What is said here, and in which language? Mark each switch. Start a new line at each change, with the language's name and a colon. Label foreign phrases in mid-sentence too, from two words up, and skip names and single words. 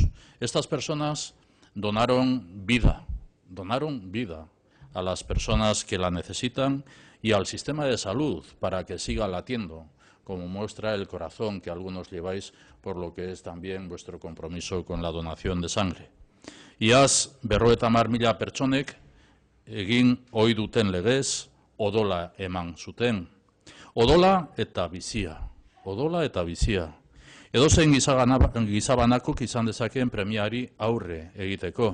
Spanish: Estas personas donaron vida a las personas que la necesitan y al sistema de salud para que siga latiendo, como muestra el corazón que algunos lleváis, por lo que es también vuestro compromiso con la donación de sangre.
Basque: Iaz 50.000 pertsonek egin ohi duten legez odola eman zuten. Odola eta bizia. Edozein gizabanakok izan dezakeen premiari aurre egiteko.